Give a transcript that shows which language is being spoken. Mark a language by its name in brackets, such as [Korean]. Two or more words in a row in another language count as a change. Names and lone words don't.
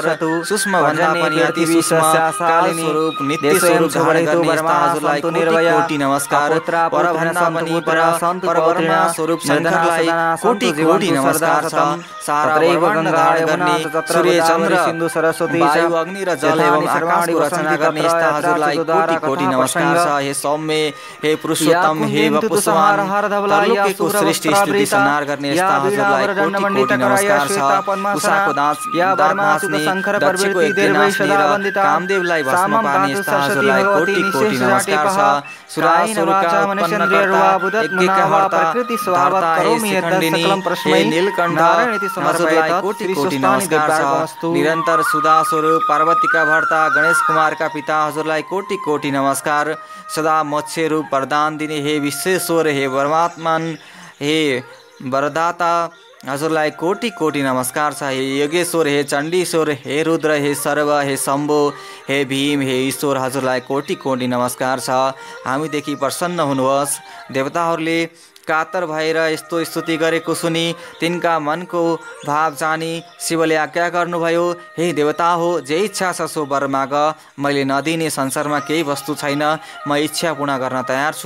[Nepali] सूक्ष्म भन्दा पनि अति सूक्ष्म काल स्वरूप नित्य स्वरूप धारण गर्ने यस्ता हजुरलाई कोटि कोटि नमस्कार। पर भन्दा पनि परब्रह्म स्वरूप शङ्करलाई कोटि कोटि नमस्कार छ। सारा ब्रह्माण्ड धारण गर्ने सूर्य, चन्द्र, सिन्धु, सरस्वती, वायु, अग्नि र जल एवं आकाशको रचना गर्ने यस्ता हजुरलाई कोटि कोटि नमस्कार छ। हे सौम्य, हे पुरुषोत्तम, हे वपुष्मान, त्रिलोकीको सृष्टि स्तुति संहार गर्ने यस्ता हजुरलाई कोटि कोटि नमस्कार छ। उषाको दाँत नाच्ने, दक्षको यज्ञ नाच्ने र कामदेवलाई भस्म पार्ने यस्ता हजुरलाई कोटि कोटि नमस्कार छ। सुरासुरका उत्पन्न कर्ता, यज्ञका हर्ता, धार्ता, हे शिखण्डिनी, हे नीलकण्ठ, हजुरलाई कोटि कोटि नमस्कार छ। निरन्तर सुधा स्वरूप, पार्वतीका भर्ता, गणेश कुमारका पिता, हजुरलाई कोटि कोटि नमस्कार। सदा मोक्ष रूप वरदान दिने हे विश्वेश्वर, हे परमात्मन, हे वरदाता, हजुरलाई कोटि कोटि नमस्कार छ। हे योगेश्वर, हे चण्डीश्वर, हे रुद्र, हे सर्व, हे शम्भो, हे भीम, हे ईश्वर, हजुरलाई कोटि कोटि नमस्कार छ। हामीदेखि प्रसन्न हुनुहोस्। देवताहरूले कातर भएर यस्तो स्तुति गरेको सुनि तिनका मनको भाव जानी शिवले आज्ञा गर्नुभयो, हे देवता हो, जे इच्छा छ सो वर माग। मैले नदिने संसारमा केही वस्तु छैन, म इच्छा पूर्ण गर्न तयार छु।